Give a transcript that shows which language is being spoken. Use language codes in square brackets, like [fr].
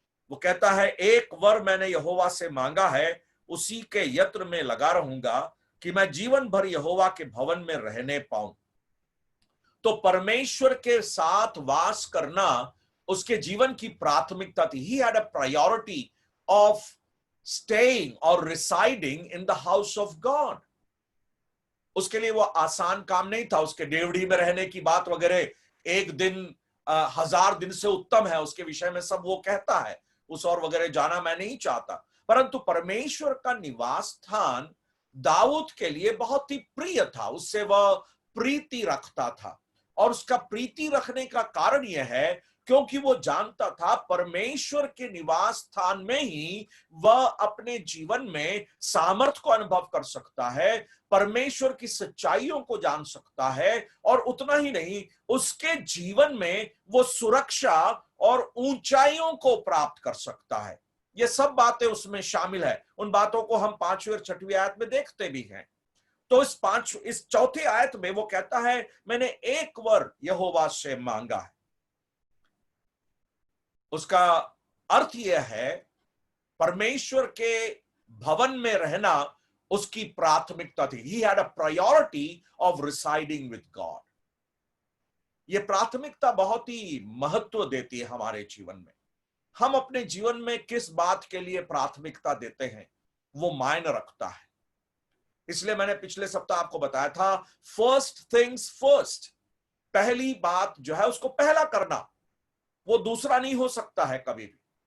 [hi] वो कहता है, एक वर मैंने यहोवा से मांगा है, उसी के यत्न में लगा रहूंगा कि मैं जीवन भर यहोवा के भवन में रहने पाऊं। तो परमेश्वर के साथ वास करना उसके जीवन की प्राथमिकता थी। [en] He had a priority of staying or residing in the house of God. [hi] उसके लिए वो आसान काम नहीं था। उसके डेवढ़ी में रहने की बात वगैरह, एक दिन 1000 दिन से उत्तम है, उसके विषय में सब वो कहता है, उस और वगैरह जाना मैं नहीं चाहता। परंतु परमेश्वर का निवास स्थान दाऊद के लिए बहुत ही प्रिय था, उससे वह प्रीति रखता था। और उसका प्रीति रखने का कारण यह है क्योंकि वो जानता था परमेश्वर के निवास स्थान में ही वह अपने जीवन में सामर्थ को अनुभव कर सकता है, परमेश्वर की सच्चाइयों को जान सकता है, और उतना ही नहीं, उसके जीवन में वो सुरक्षा और ऊंचाइयों को प्राप्त कर सकता है। ये सब बातें उसमें शामिल है। उन बातों को हम 5वीं और 6वीं आयत में देखते भी हैं। तो इस 4थी आयत में वो कहता है, मैंने एक वर यहोवा से मांगा है। उसका अर्थ यह है, परमेश्वर के भवन में रहना उसकी प्राथमिकता थी। [en] He had a priority of residing with God. [hi] यह प्राथमिकता बहुत ही महत्व देती है हमारे जीवन में। हम अपने जीवन में किस बात के लिए प्राथमिकता देते हैं वो मायने रखता है। इसलिए मैंने पिछले सप्ताह आपको बताया था, [en] first things first, [hi] पहली बात जो है उसको पहला करना, वो दूसरा नहीं हो सकता है कभी भी।